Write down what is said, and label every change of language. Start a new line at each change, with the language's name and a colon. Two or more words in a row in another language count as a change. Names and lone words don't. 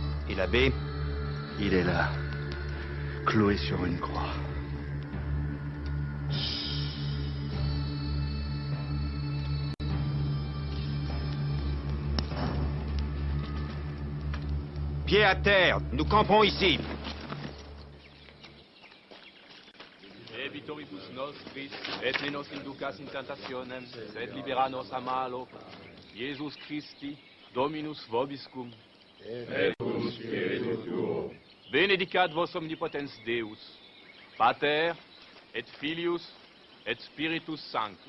French: Et l'abbé, il est là, cloué sur une croix. Pied à terre, nous campons ici.
Latin: Vitoribus nostris, et ne nos inducas in tentationem, sed libera nos a malo. Iesus Christi, Dominus vobiscum. Et cum spiritu tuo. Benedicat vos omnipotens Deus, Pater, et Filius, et Spiritus Sanctus.